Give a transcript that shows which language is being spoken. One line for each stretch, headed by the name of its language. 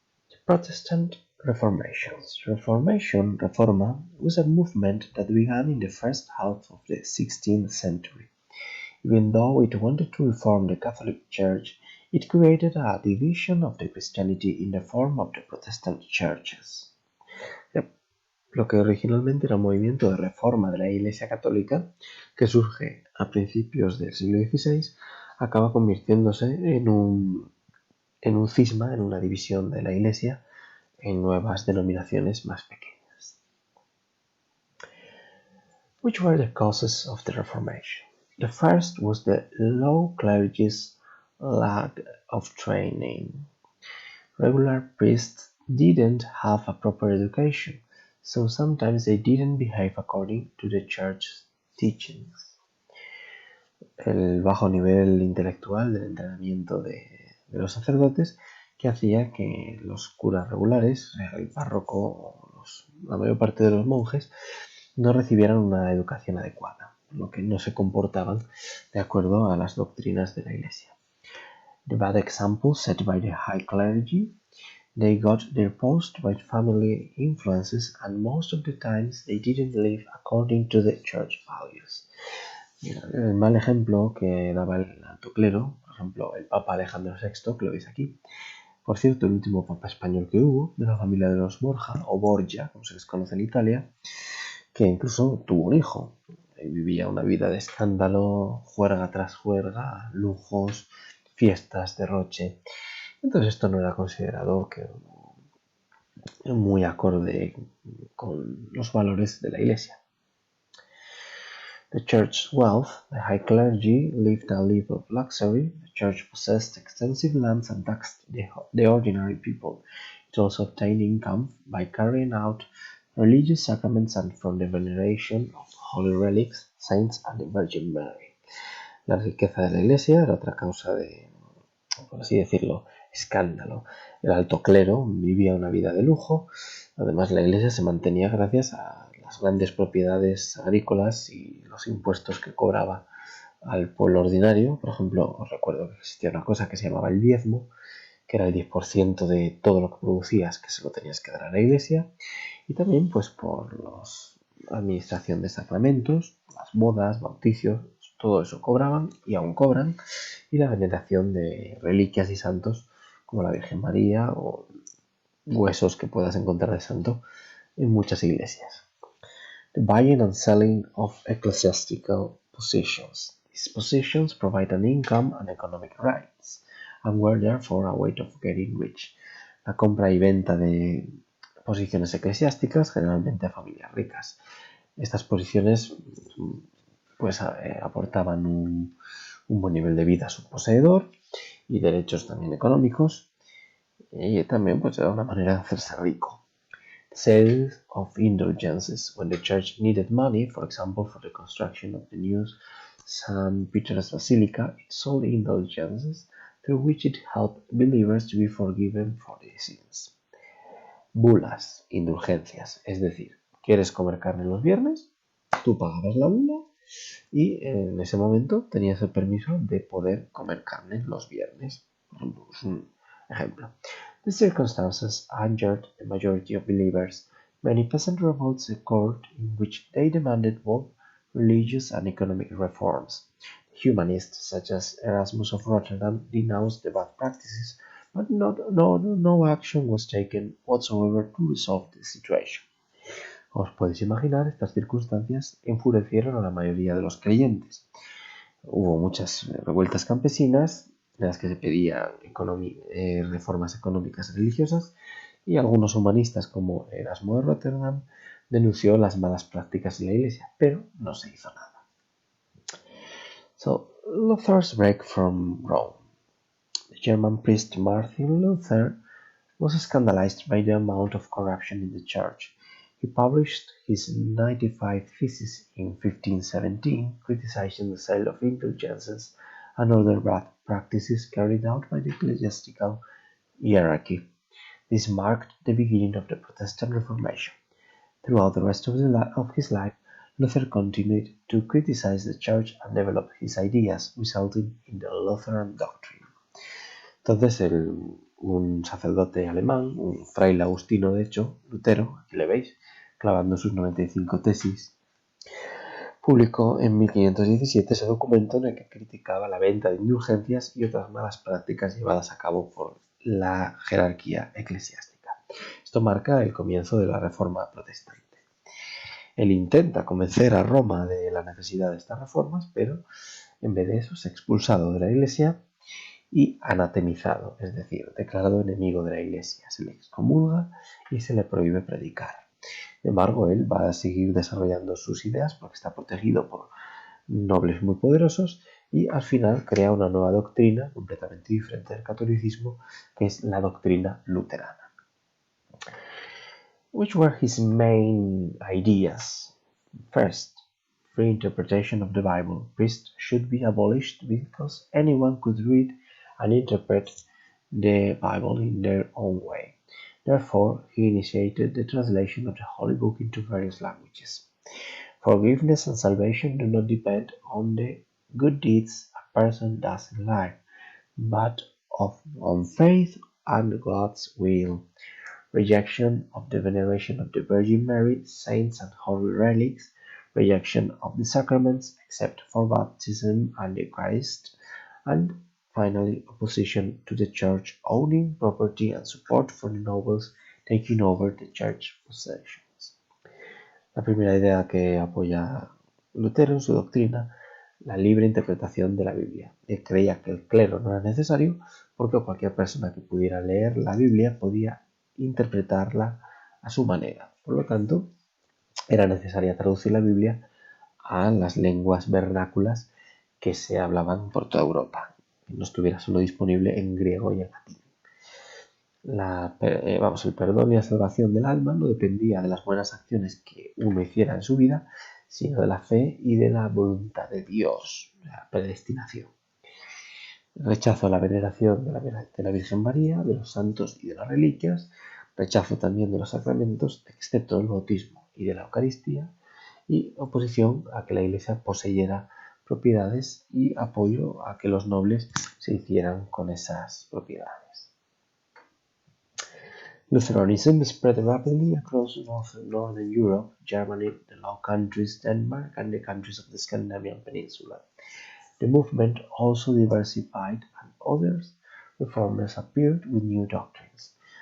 English: The Protestant Reformations. Reforma, was a movement that began in the first half of the 16th century. Even though it wanted to reform the Catholic Church, it created a division of the Christianity in the form of the Protestant churches.
Spanish: Lo que originalmente era un movimiento de reforma de la Iglesia Católica, que surge a principios del siglo XVI, acaba convirtiéndose en un cisma, en una división de la Iglesia en nuevas denominaciones más pequeñas.
English: Which were the causes of the Reformation? The first was the low clergy's lack of training. Regular priests didn't have a proper education, so sometimes they didn't behave according to the church's teachings.
Spanish: El bajo nivel intelectual del entrenamiento de los sacerdotes que hacía que los curas regulares, el párroco, la mayor parte de los monjes, no recibieran una educación adecuada, por lo que no se comportaban de acuerdo a las doctrinas de la Iglesia.
English: The bad example set by the high clergy, they got their post by family influences and most of the times they didn't live according to the church values.
Spanish: El mal ejemplo que daba el alto clero, por ejemplo, el Papa Alejandro VI, que lo veis aquí. Por cierto, el último Papa español que hubo, de la familia de los Borja, o Borgia, como se les conoce en Italia, que incluso tuvo un hijo. Vivía una vida de escándalo, juerga tras juerga, lujos, fiestas, derroche. Entonces esto no era considerado muy acorde con los valores de la Iglesia.
English: The church's wealth, the high clergy lived a life of luxury, the church possessed extensive lands and taxed the ordinary people. It also obtained income by carrying out religious sacraments and from the veneration of holy relics, saints and the Virgin Mary.
Spanish: La riqueza de la Iglesia era otra causa de, por así decirlo, escándalo. El alto clero vivía una vida de lujo. Además, la Iglesia se mantenía gracias a las grandes propiedades agrícolas y los impuestos que cobraba al pueblo ordinario. Por ejemplo, os recuerdo que existía una cosa que se llamaba el diezmo, que era el 10% de todo lo que producías que se lo tenías que dar a la Iglesia. Y también pues por la administración de sacramentos, las bodas, bautizos, todo eso cobraban y aún cobran, y la veneración de reliquias y santos como la Virgen María o huesos que puedas encontrar de santo en muchas iglesias.
English: The buying and selling of ecclesiastical positions. These positions provide an income and economic rights, and were therefore a way of getting rich.
Spanish: La compra y venta de posiciones eclesiásticas, generalmente a familias ricas. Estas posiciones pues aportaban un buen nivel de vida a su poseedor y derechos también económicos, y también pues era una manera de hacerse rico.
English: Sales of indulgences. When the church needed money, for example, for the construction of the new St. Peter's Basilica, it sold indulgences through which it helped believers to be forgiven for their sins.
Spanish: Bulas, indulgencias, es decir, ¿quieres comer carne los viernes? Tú pagabas la bula y en ese momento tenías el permiso de poder comer carne los viernes. Es un ejemplo.
English: The circumstances angered the majority of believers. Many peasant revolts occurred in which they demanded both religious and economic reforms. Humanists such as Erasmus of Rotterdam denounced the bad practices, but no action was taken whatsoever to resolve the situation.
Spanish: Os podéis imaginar, estas circunstancias enfurecieron a la mayoría de los creyentes. Hubo muchas revueltas campesinas en las que se pedían reformas económicas y religiosas, y algunos humanistas como Erasmo de Rotterdam denunció las malas prácticas de la Iglesia, pero no se hizo nada.
English: So, Luther's break from Rome. The German priest Martin Luther was scandalized by the amount of corruption in the church. He published his 95 Theses in 1517, criticizing the sale of indulgences and other bad practices carried out by the ecclesiastical hierarchy. This marked the beginning of the Protestant Reformation. Throughout the rest of his life, Luther continued to criticize the Church and develop his ideas, resulting in the Lutheran doctrine.
Spanish: Entonces, un sacerdote alemán, un fraile agustino de hecho, Lutero, aquí le veis, clavando sus 95 tesis, publicó en 1517 ese documento en el que criticaba la venta de indulgencias y otras malas prácticas llevadas a cabo por la jerarquía eclesiástica. Esto marca el comienzo de la Reforma Protestante. Él intenta convencer a Roma de la necesidad de estas reformas, pero en vez de eso es expulsado de la Iglesia y anatemizado, es decir, declarado enemigo de la Iglesia. Se le excomulga y se le prohíbe predicar. Sin embargo, él va a seguir desarrollando sus ideas porque está protegido por nobles muy poderosos y al final crea una nueva doctrina completamente diferente del catolicismo, que es la doctrina luterana.
English: Which were his main ideas? First, free interpretation of the Bible. Priests should be abolished because anyone could read and interpret the Bible in their own way. Therefore, he initiated the translation of the Holy Book into various languages. Forgiveness and salvation do not depend on the good deeds a person does in life, but on faith and God's will. Rejection of the veneration of the Virgin Mary, saints and holy relics, rejection of the sacraments except for baptism and the Eucharist, and finally opposition to the church owning property and support for the nobles taking over the church possessions.
Spanish: La primera idea que apoya Lutero en su doctrina, la libre interpretación de la Biblia. Él creía que el clero no era necesario porque cualquier persona que pudiera leer la Biblia podía interpretarla a su manera. Por lo tanto, era necesaria traducir la Biblia a las lenguas vernáculas que se hablaban por toda Europa, que no estuviera solo disponible en griego y en latín. El perdón y la salvación del alma no dependía de las buenas acciones que uno hiciera en su vida, sino de la fe y de la voluntad de Dios, la predestinación. Rechazo a la veneración de la Virgen María, de los santos y de las reliquias, rechazo también de los sacramentos, excepto del bautismo y de la Eucaristía, y oposición a que la Iglesia poseyera propiedades y apoyo a que los nobles se hicieran con esas propiedades.
English: Lutheranism spread rapidly across northern Europe, Germany, the Low Countries, Denmark, and the countries of the Scandinavian Peninsula. The movement also diversified, and other reformers appeared with new doctrines.